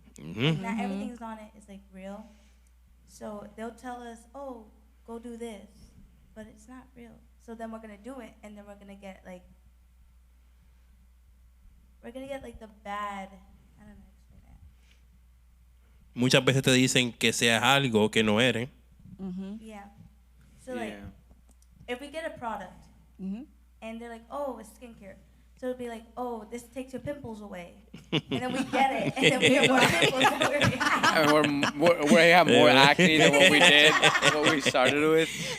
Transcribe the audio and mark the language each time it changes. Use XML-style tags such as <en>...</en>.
<en>Ujú. Not everything's on it is like real. So they'll tell us, "Oh, go do this," but it's not real. So then we're gonna do it, and then we're gonna get like the bad. I don't know how to explain that.</en> <es>Muchas veces te dicen que seas algo que no eres.</es> <en>Yeah. So like, if we get a product, and they're like, "Oh, it's skincare," so it'll be like, "Oh, this takes your pimples away," and then we get it, and then we get more pimples than we already have. And we have more acne than what we did, what we started with.</en>